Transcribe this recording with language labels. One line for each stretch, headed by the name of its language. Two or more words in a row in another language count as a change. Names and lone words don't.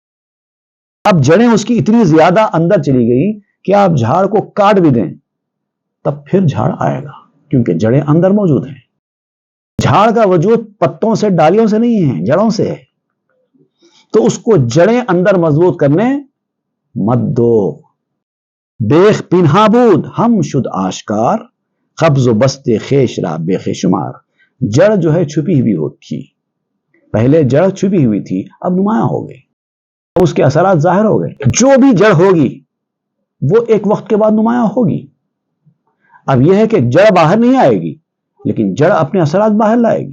Urdu: اب جڑیں اس کی اتنی زیادہ اندر چلی گئی کہ آپ جھاڑ کو کاٹ بھی دیں تب پھر جھاڑ آئے گا، کیونکہ جڑیں اندر موجود ہیں. جھاڑ کا وجود پتوں سے، ڈالیوں سے نہیں ہے، جڑوں سے ہے. تو اس کو جڑیں اندر مضبوط کرنے مت دو.
Persian: بیخ پنہا بود ہم شد آشکار قبض و بست خیش را بے شمار.
Urdu: جڑ جو ہے چھپی ہوئی ہوتی، پہلے جڑ چھپی ہوئی تھی، اب نمایاں ہو گئی، اس کے اثرات ظاہر ہو گئے. جو بھی جڑ ہوگی وہ ایک وقت کے بعد نمایاں ہوگی. اب یہ ہے کہ جڑ باہر نہیں آئے گی لیکن جڑ اپنے اثرات باہر لائے گی.